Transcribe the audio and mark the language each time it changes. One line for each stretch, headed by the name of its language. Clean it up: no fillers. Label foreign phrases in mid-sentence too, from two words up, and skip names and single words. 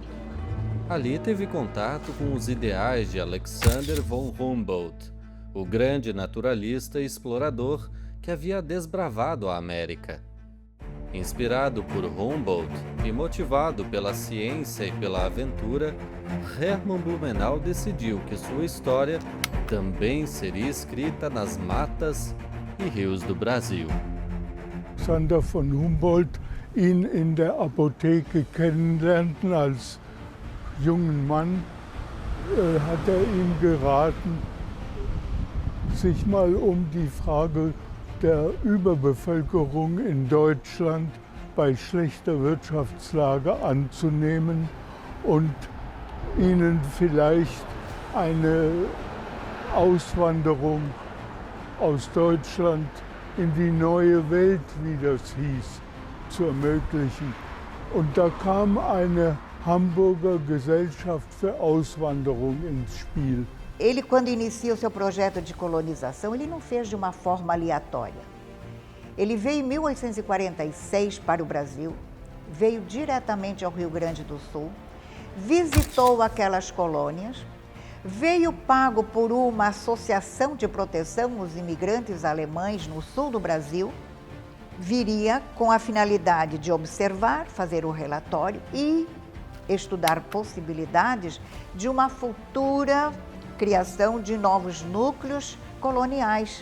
Portuguese: Ali teve contato com os ideais de Alexander von Humboldt, o grande naturalista e explorador que havia desbravado a América. Inspirado por Humboldt e motivado pela ciência e pela aventura, Hermann Blumenau decidiu que sua história também seria escrita nas matas e rios do Brasil.
German: Alexander von Humboldt ihn in der Apotheke kennenlernten als jungen Mann, hat ihm geraten, sich mal die Frage der Überbevölkerung in Deutschland bei schlechter Wirtschaftslage anzunehmen und ihnen vielleicht eine Auswanderung aus Deutschland in die neue Welt, wie das hieß, zu ermöglichen. Und da kam eine Hamburger Gesellschaft für Auswanderung ins Spiel.
Portuguese: Ele, quando inicia o seu projeto de colonização, ele não fez de uma forma aleatória. Ele veio em 1846 para o Brasil, veio diretamente ao Rio Grande do Sul, visitou aquelas colônias, veio pago por uma associação de proteção aos imigrantes alemães no sul do Brasil, viria com a finalidade de observar, fazer o relatório e estudar possibilidades de uma futura criação de novos núcleos coloniais.